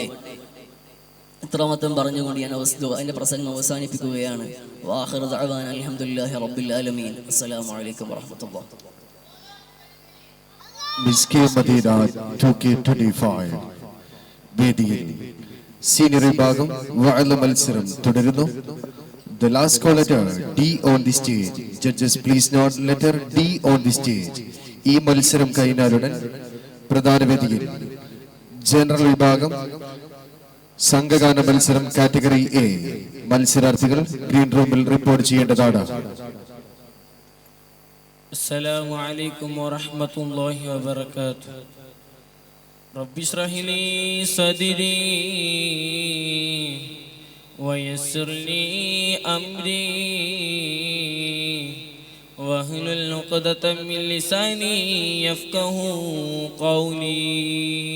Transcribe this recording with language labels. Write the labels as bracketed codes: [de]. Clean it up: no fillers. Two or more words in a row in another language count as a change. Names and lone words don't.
[ml] ഇത്രമാത്രം പറഞ്ഞുകൊണ്ട് ഞാൻ എൻ്റെ പ്രസംഗം അവസാനിപ്പിക്കുകയാണ്. [ar] وآخر دعوانا الحمد لله رب العالمين. السلام عليكم ورحمة الله. [ml] മിസ്കി മദീന 2K25 വേദിയിൽ സീനിയർ വിഭാഗം വഅല മത്സരം തുടരുന്നു. [en] The last call letter D on the stage. Judges please note letter D on the stage. [ml] ഈ മത്സരം കഴിഞ്ഞാലുടൻ പ്രധാന വേദിയിൽ ജനറൽ വിഭാഗം സംഘഗാന മത്സരം [en] category A [ml] മത്സരാർത്ഥികൾ [en] green room [ml] റിപ്പോർട്ട് ചെയ്യേണ്ടതാണ്. [ar] السلام عليكم ورحمة الله وبركاته. رب اشرح لي صدري ويسر لي أمري واحلل عقدة من لساني يفقه قولي.